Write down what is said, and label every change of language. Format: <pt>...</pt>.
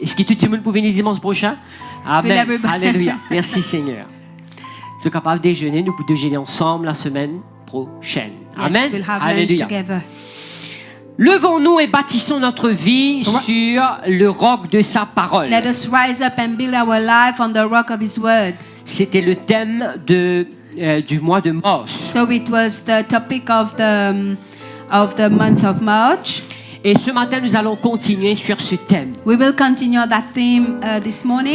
<fr>Est-ce que tout le monde peut venir dimanche prochain? Amen.</fr> <en>everybody-</en> <fr>Alléluia. Merci Seigneur. Nous sommes capables de déjeuner. Nous pouvons déjeuner ensemble la semaine prochaine. Amen.</fr> <en>Yes, we'll have lunch</en> <fr>Alléluia.</fr> <en>together.</en> <fr>Levons-nous et bâtissons notre vie sur le roc de sa parole.</fr> <en>Let us rise up and build our life on the rock of His Word.</en> <fr>C'était le thème du mois de mars.</fr> <en>So it was the topic of the month of March.</en> <fr>Et ce matin, nous allons continuer sur ce thème.</fr> <en>We will continue on that theme this morning.</en>